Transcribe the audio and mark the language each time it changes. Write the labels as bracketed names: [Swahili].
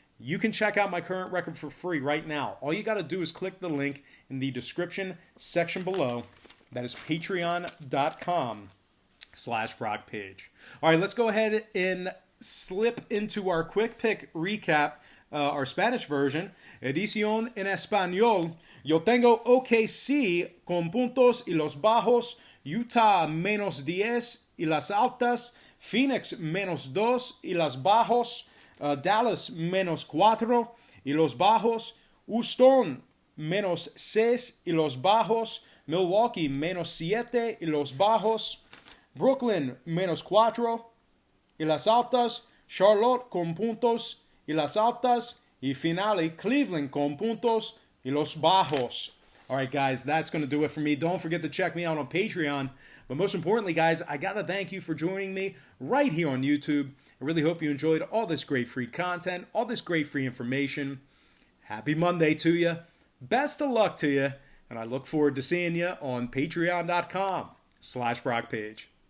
[English] You can check out my current record for free right now. All you got to do is click the link in the description section below. That is patreon.com/BrockPage. All right, let's go ahead and slip into our quick pick recap, our Spanish version. [Spanish] Edición en Español. Yo tengo OKC con puntos y los bajos, Utah menos 10 y las altas, Phoenix menos 2 y las bajos, Dallas menos 4 y los bajos, Houston menos 6 y los bajos, Milwaukee menos 7 y los bajos, Brooklyn menos 4 y las altas, Charlotte con puntos y las altas, y finally Cleveland con puntos y los bajos. [English] All right, guys, that's going to do it for me. Don't forget to check me out on Patreon. But most importantly, guys, I got to thank you for joining me right here on YouTube. I really hope you enjoyed all this great free content, all this great free information. Happy Monday to you. Best of luck to you. And I look forward to seeing you on patreon.com/BrockPage.